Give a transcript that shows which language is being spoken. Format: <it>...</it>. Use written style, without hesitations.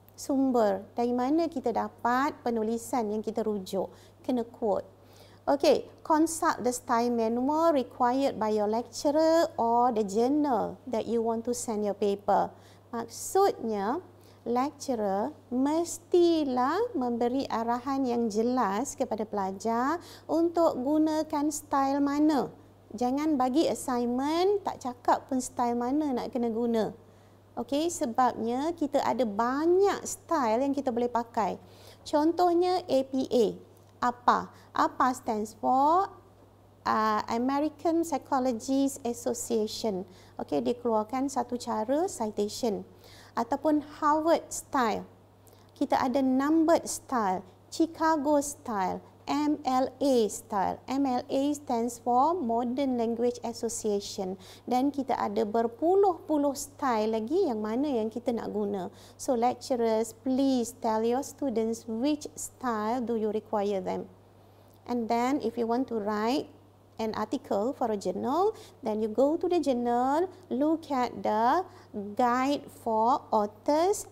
<ms>Sumber, dari mana kita dapat penulisan yang kita rujuk. Kena quote.</ms> <en>Okay, consult the style manual required by your lecturer or the journal that you want to send your paper.</en> <ms>Maksudnya, lecturer mestilah memberi arahan yang jelas kepada pelajar untuk gunakan style mana. Jangan bagi assignment, tak cakap pun style mana nak kena guna. Okey, sebabnya kita ada banyak style yang kita boleh pakai. Contohnya APA. Apa?</ms> <en>APA stands for American Psychologists Association.</en> <ms>Okey, dikeluarkan satu cara citation. Ataupun Harvard style. Kita ada numbered style, Chicago style, MLA style. MLA stands for Modern Language Association. Dan kita ada berpuluh-puluh style lagi yang mana yang kita nak guna.</ms> <en>So lecturers, please tell your students which style do you require them. And then if you want to write an article for a journal, then you go to the journal, look at the guide for authors.</en>